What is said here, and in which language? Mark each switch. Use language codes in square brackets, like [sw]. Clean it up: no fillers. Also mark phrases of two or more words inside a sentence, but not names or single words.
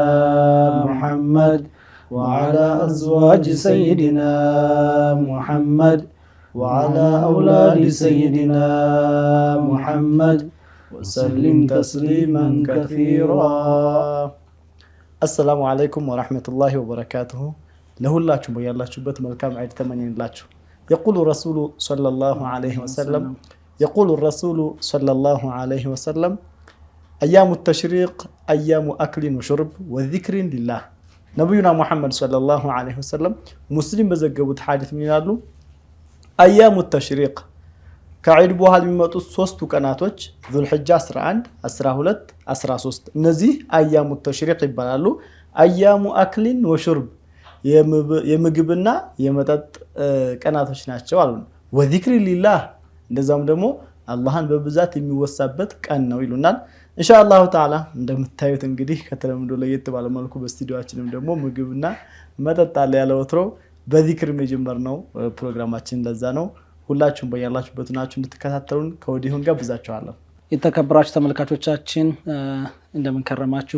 [ar] محمد وعلى أزواج سيدنا محمد وعلى أولاد سيدنا محمد وسلم تسليما كثيرا. السلام عليكم ورحمة الله وبركاته. لهلاችሁ [am] በያላችሁበት መልካም ዒድ ተመኝላችሁ። [ar] يقول الرسول صلى الله عليه وسلم يقول الرسول صلى الله عليه وسلم أيام التشريق أيام أكل وشرب وذكر لله. نبينا محمد صلى الله عليه وسلم مسلم [am] بዘገቡት ሐዲስ ምን ይላሉ? [ar] أيام التشريق [am] ከዒድ በኋላ የሚመጡት ሶስቱ ቀናቶች ዙልሂጃ 11 12 13 እነዚህ [ar] أيام التشريق [am] ይባላሉ። [ar] أيام أكل وشرب [am] የምግብና የመጠጥ ቀናቶች ናቸው አሉ። [ar] وذكر لله [am] እንደዛም ደግሞ አላህን በብዛት የሚወሳበት ቀን ነው ይሉናል። [ar] إن شاء الله تعالى [am] እንደምታዩት እንግዲህ ከተለምዶ ለየት ባለ መልኩ በስቱዲዮአችንም ደግሞ ምግብና መጠጥ አለ ያለ ወትሮ በዚክር መጀመርነው ፕሮግራማችን ለዛ ነው። ሁላችሁም በያላችሁበት ናችሁ እንድትከታተሉን ከወዲሁ ጋብዛችኋለሁ። የተከበራችሁ ተመልካቾቻችን እንደምን ከረማችሁ?